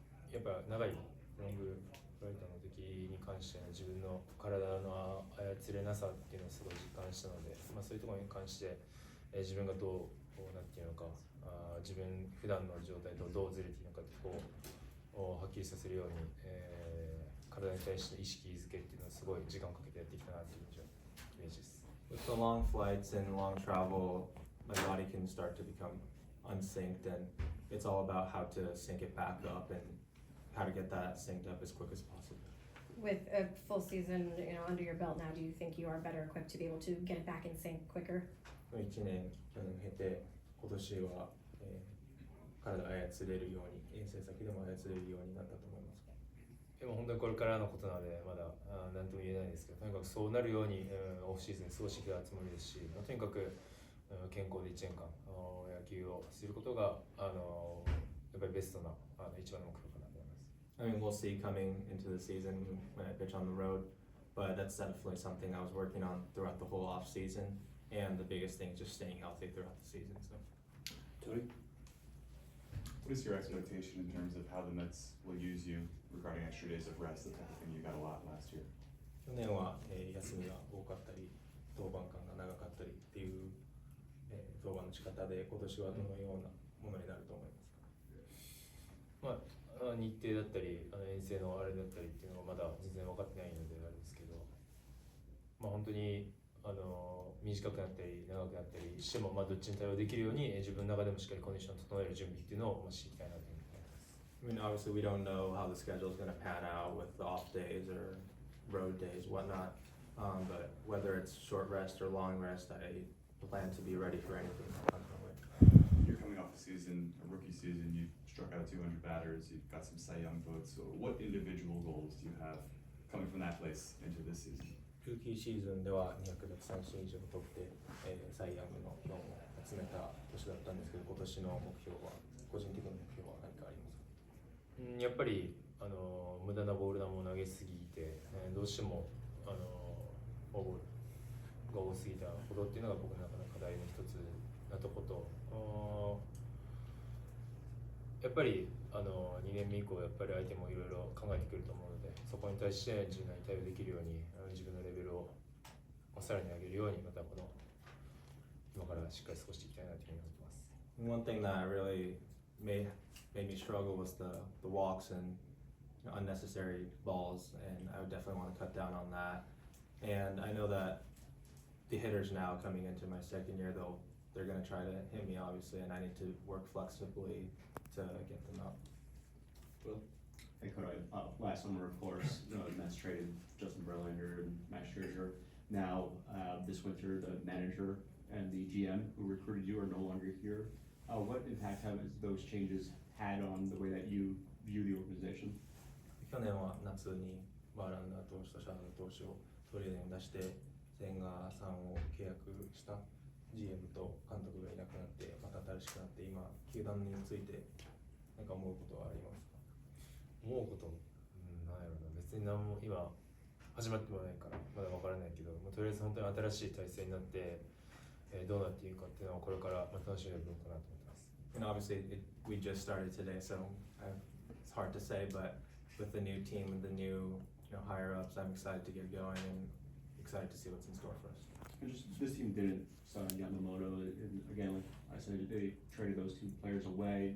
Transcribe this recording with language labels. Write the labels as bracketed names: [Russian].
[Japanese] やっぱ長いロングフライトの時に関しての自分の体の操れなさっていうのをすごい実感したので、まあ、そういうところに関して、自分がどうなっているのか、自分普段の状態とどうずれているのかってこうはっきりさせるように、体に対して意識づけっていうのをすごい時間をかけてやってきたなっていうイメージです。 [English] With the long flights and long travel, my body can start to become unsynced, and it's all about how to sync it back up and how to get that synced up as quick as possible. With a full season, under your belt now, do you think you are better equipped to be able to get it back in sync quicker? [Japanese] 1年去年経て今年は、体を操れるように遠征先でも操れるようになったと思いますか？でも本当にこれからのことなのでまだ何とも言えないですけど、とにかくそうなるようにオフシーズン過ごしてきたつもりですし、とにかく健康で1年間や球をすることがやっぱりベストな一番の目標かなと思います。 [English] I mean, we'll see coming into the season when I pitch on the road, but that's definitely something I was working on throughout the whole off season, and the biggest thing is just staying healthy throughout the season. So. Tony? What is your expectation in terms of how the Mets will use you regarding extra days of rest, the type of thing you got a lot last year? [Japanese] 去年は、休みが多かったり、登板間が長かったりっていう、登板の仕方で、今年はどのようなものになると思いますか？まあ、日程だったり遠征のあれだったりっていうのがまだ全然分かってないのであれですけど、まあ本当に短くなったり長くなったりしても、まあどっちに対応できるように自分の中でもしっかりコンディションを整える準備っていうのをしていきたいなと思います。 [English] I mean, obviously, we don't know how the schedule is going to pan out with the off days or road days, whatnot. But whether it's short rest or long rest, I plan to be ready for anything that comes my way. You're coming off a season, a rookie season, you struck out 200 batters, you've got some Cy Young votes. So what individual goals do you have coming from that place into this season? [Japanese] ルーキーシーズンでは200奪三振以上取って、サイ・ヤングの票を集めた年だったんですけど、今年の目標は、個人的な目標は何かありますか？やっぱり無駄なボール球を投げすぎて、どうしてもフォアボールが多すぎたほどっていうのが僕の中の課題の一つなとこと、やっぱり2年目以降やっぱり相手もいろいろ考えてくると思うので、そこに対して柔軟に対応できるように自分のレベルをさらに上げるようにまた今からしっかり過ごしていきたいなというふうに思ってます。 [English] One thing that really made me struggle was the walks and unnecessary balls, and I would definitely want to cut down on that. And I know that the hitters now coming into my second year, they're going to try to hit me obviously, and I need to work flexibly to get them out. Hey Kodai, last summer of course, the Mets traded Justin Verlander and Max Scherzer. Now this winter, the manager and the GM who recruited you are no longer here. What impact have those changes had on the way that you view the organization? [Japanese] 去年は夏にバーランダー投手とシャーザー投手をトレードに出して、千賀さんを契約した GM と監督がいなくなって、また新しくなって、今、球団について何か思うことはありますか？思うこと、なんやろな、別に何も今始まってもないからまだ分からないけど、とりあえず本当に新しい体制になって、どうなっていくかっていうのはこれから楽しみな部分かなと思ってます。 [English] And obviously, we just started today, so it's hard to say, but with the new team and the new higher ups, I'm excited to get going and excited to see what's in store for us. And just this team didn't sign Yamamoto, and again, like I said, they traded those two players away.